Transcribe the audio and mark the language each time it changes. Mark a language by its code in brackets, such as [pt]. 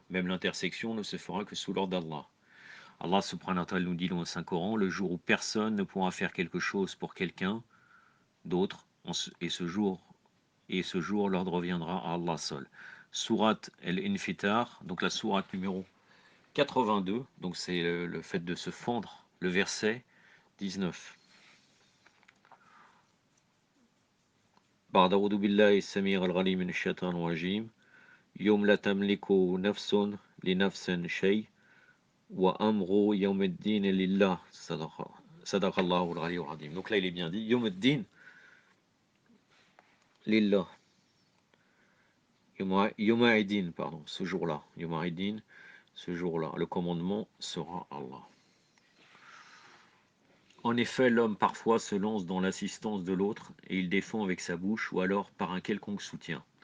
[fr] Même l'intersection ne se fera que sous l'ordre d'Allah. Allah subhanahu wa ta'ala nous dit dans le Saint-Coran, le jour où personne ne pourra faire quelque chose pour quelqu'un d'autre, et ce jour, l'ordre reviendra à Allah seul. Sourate El-Infitar, donc la sourate numéro 82, donc c'est le fait de se fendre, le verset 19. [ar] بعد أعوذ بالله السميع العليم من الشيطان الرجيم يوم لا تملك نفس لنفس شيء وأمر يوم الدين لله صدق الله العلي العظيم. [fr] Donc là il est bien dit [ar] يوم الدين لله يوم الدين [fr] pardon, ce jour-là, يوم الدين, ce jour-là, le commandement sera Allah. En effet, l'homme parfois se lance dans l'assistance de l'autre et il défend avec sa bouche ou alors par un quelconque soutien.